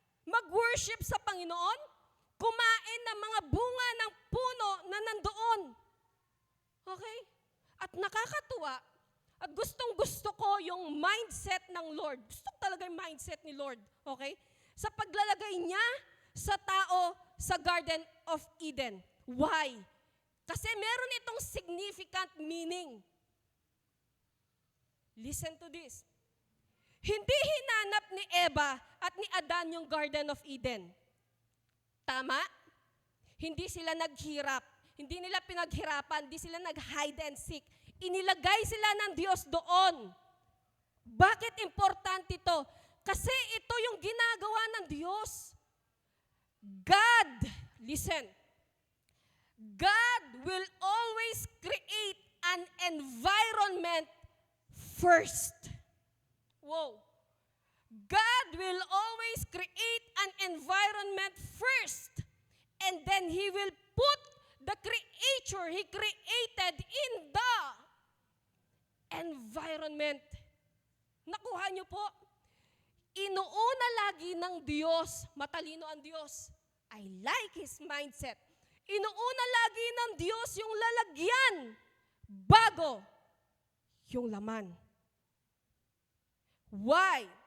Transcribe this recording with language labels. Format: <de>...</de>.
<tl>Mag-worship sa Panginoon, kumain ng mga bunga ng puno na nandoon. Okay? At nakakatuwa, at gustong-gusto ko yung mindset ng Lord. Gusto ko talaga yung mindset ni Lord. Okay? Sa paglalagay niya sa tao sa Garden of Eden.</tl> <en>Why?</en> <tl>Kasi meron itong significant meaning.</tl> <en>Listen to this.</en> <tl>Hindi hinanap ni Eva at ni Adan yung Garden of Eden. Tama? Hindi sila naghirap. Hindi nila pinaghirapan. Hindi sila nag-hide and seek. Inilagay sila ng Diyos doon. Bakit importante ito? Kasi ito yung ginagawa ng Diyos.</tl> <en>God, listen, God will always create an environment first. Whoa. God will always create an environment first. And then He will put the creature He created in the environment.</en> <tl>Nakuha niyo po? Inuuna lagi ng Diyos, matalino ang Diyos.</tl> <en>I like His mindset.</en> <tl>Inuuna lagi ng Diyos yung lalagyan bago yung laman. Why?</tl>